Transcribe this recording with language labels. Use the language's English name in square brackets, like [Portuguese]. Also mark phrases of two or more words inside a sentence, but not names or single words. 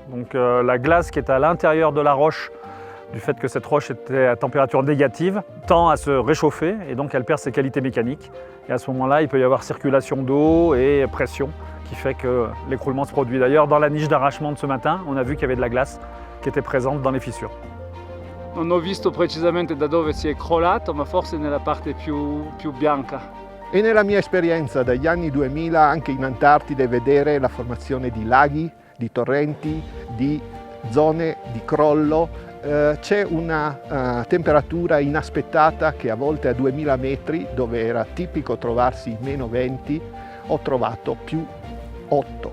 [French] Donc la glace qui est à l'intérieur de la roche, du fait que cette roche était à température négative, tend à se réchauffer et donc elle perd ses qualités mécaniques. Et à ce moment-là, il peut y avoir circulation d'eau et pression qui fait que l'écroulement se produit. D'ailleurs, dans la niche d'arrachement de ce matin, on a vu qu'il y avait de la glace qui était présente dans les fissures. [Italian] Non ho visto precisamente da dove si è crollato, ma forse nella parte più bianca. E nella mia esperienza dagli anni 2000 anche in Antartide vedere la formazione di laghi, di torrenti, di zone di crollo. C'è una temperatura inaspettata che a volte a 2000 metri, dove era tipico trovarsi meno 20, ho trovato più 8.